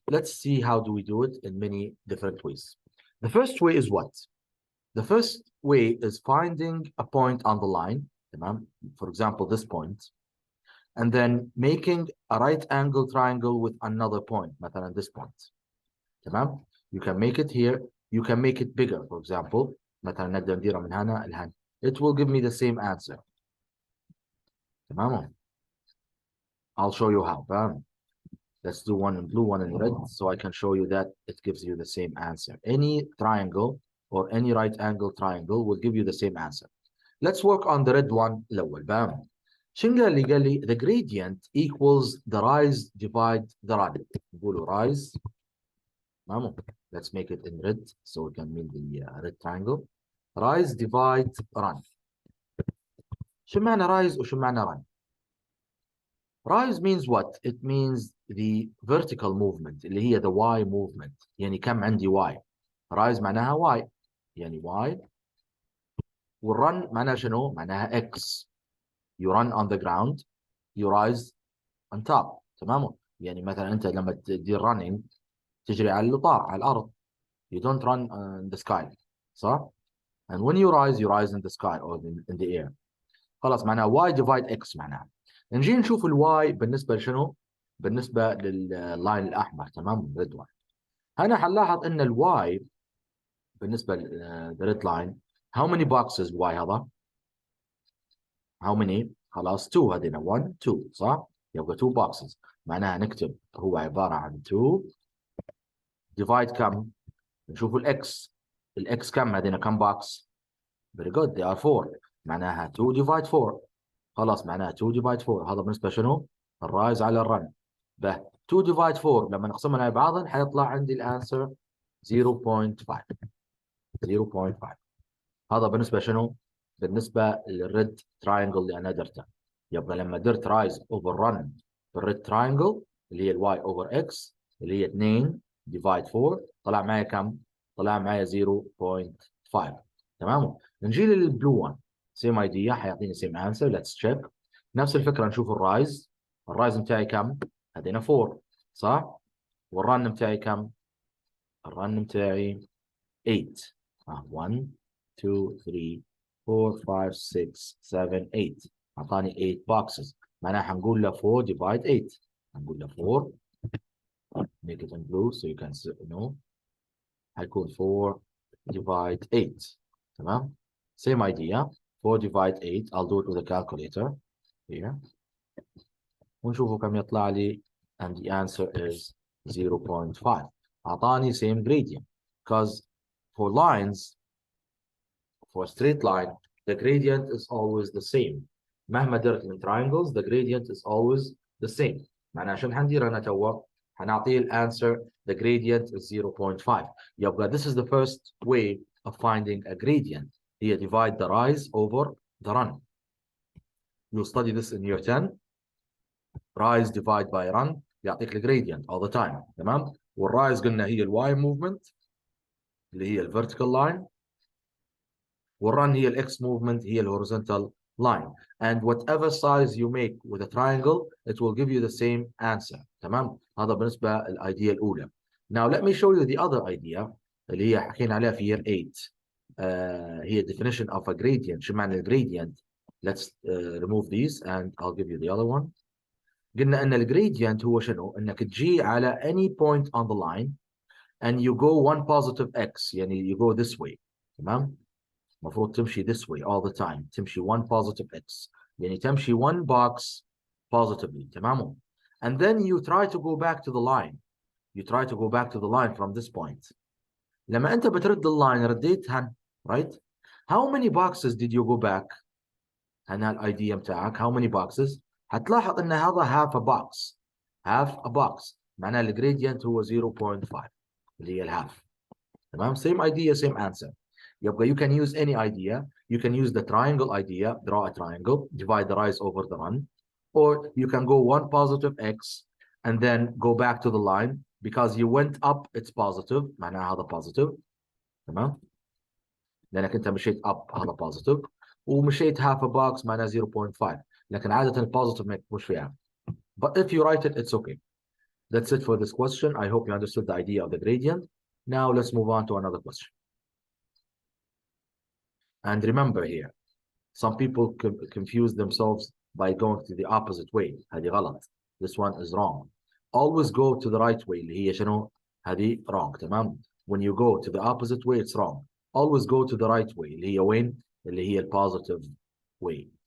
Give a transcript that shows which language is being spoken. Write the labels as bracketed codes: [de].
[en] Let's see how do we do it in many different ways. The first way is what? The first way is finding a point on the line. Tamam. For example, this point. And then making a right angle triangle with another point. مثلا this point. Tamam. You can make it here. You can make it bigger. For example, [ar] مثلا نقدر نديرها من هنا لهنا. [en] It will give me the same answer. [ar] تمام. [en] I'll show you how. Let's do one in blue, one in red, so I can show you that it gives you the same answer. Any triangle or any right angle triangle will give you the same answer. Let's work on the red one [ar] الأول. بام. شنو قال لي؟ قال لي [en] the gradient equals the rise divide the run. [ar] نقولوا rise. تمام. [en] Let's make it in red so we can mean the red triangle. Rise divide run. [ar] شو معنى rise وشو معنى run؟ [en] Rise means what? It means the vertical movement اللي هي the y movement. [ar] يعني كم عندي y. [en] Rise معناها y. [ar] يعني y. والrun معناها شنو؟ معناها x. [en] You run on the ground. You rise on top. [ar] تمام؟ يعني مثلا أنت لما تدير running تجري على الطاق على الأرض. [en] You don't run in the sky. [ar] صح؟ [en] And when you rise in the sky or in the air. [ar] خلاص معناها y divide x معناها. نجي نشوف الواي بالنسبه لشنو؟ بالنسبه لللاين الاحمر. تمام. ريد لاين. هنا حنلاحظ ان الواي بالنسبه للريد لاين [en] how many boxes [ar] y هذا؟ how many؟ خلاص 2 هذينا 1 2 صح؟ يبقى 2 boxes. معناها نكتب هو عباره عن 2 divide كم؟ نشوف الاكس. الاكس كم هذينا كم box؟ [en] very good they are 4. [ar] معناها 2 divide 4. خلاص معناها 2 divide 4 هذا بالنسبه شنو؟ الرايز على الرن. به 2 divide 4 لما نقسمها على بعضها حيطلع عندي الانسر 0.5. 0.5 هذا بالنسبه شنو؟ بالنسبه للريد تراينجل اللي انا درته. يبقى لما درت رايز اوفر رن بالريد تراينجل اللي هي الواي اوفر اكس اللي هي 2 divide 4 طلع معي كم؟ طلع معي 0.5. تمام؟ نجي للبلو 1 سيم ايديا حيعطيني سيم انسر. ليتس تشيك. نفس الفكره نشوف الرايز. الرايز بتاعي كم؟ هذينا 4 صح؟ والرن بتاعي كم؟ الرن بتاعي 8. 1 2 3 4 5 6 7 8 اعطاني 8 boxes. معناها حنقول له 4 divide 8. حنقول له [en] 4 make it in blue so you can know. [ar] حيكون [en] 4 divide 8. تمام؟ same idea. 4 divide 8. I'll do it with a calculator. here [ar] ونشوفوا كم يطلع لي [en] and the answer is 0.5. [ar] أعطاني [en] same gradient because for lines, for a straight line, the gradient is always the same. [ar] مهما درت من [en] triangles, the gradient is always the same. [ar] معناها عشان حندير أنا توا حنعطيه الانسر [en] the gradient is 0.5. يبقى this is the first way of finding a gradient. هي divide the rise over the run. You'll study this in year 10. Rise divide by run [ar] يعطيك الجريدينت all the time. تمام. والرايز قلنا هي الواي موفمنت اللي هي الفيرتيكال لاين، والرن هي الاكس موفمنت هي الهوريزونتال line. [en] And whatever size you make with a triangle, it will give you the same answer. [ar] تمام. هذا بالنسبة للidea الأولى. [en] Now let me show you the other idea [ar] اللي هي حكينا عليها في [en] year 8. هي definition of a gradient. [ar] شو معنى الجريدينت؟ [en] Let's remove these and I'll give you the other one. [ar] قلنا ان الجريدينت هو شنو؟ انك تجي على [en] any point on the line and you go one positive x، يعني you go this way. تمام؟ [ar] المفروض تمشي [en] this way all the time، تمشي one positive x، يعني تمشي one box positively. تمام؟ and then you try to go back to the line. You try to go back to the line from this point. [ar] لما انت بترد اللاين رديتها [en] right؟ how many boxes did you go back؟ هنا الايديا بتاعك how many boxes؟ هتلاحظ ان هذا half a box. [ar] half a box معناه الجريدينت هو 0.5 اللي هي الهاف. [en] تمام. same idea same answer. يبقى you can use any idea. You can use the triangle idea. Draw a triangle, divide the rise over the run, or you can go one positive x and then go back to the line because you went up it's positive [ar] معناها [en] هذا positive. [ar] تمام. لانك انت مشيت up هذا positive ومشيت [en] half a box [ar] معناها 0.5 لكن عادة البوزيتيف ما يكونش فيها. [en] But if you write it, it's okay. That's it for this question. I hope you understood the idea of the gradient. Now let's move on to another question. And remember here, some people confuse themselves by going to the opposite way. [ar] هذه غلط. [en] This one is wrong. Always go to the right way. [ar] اللي هي شنو؟ هذه [en] wrong. [ar] تمام. [en] When you go to the opposite way, it's wrong. Always go to the right way. [ar] اللي هي وين؟ اللي هي positive way.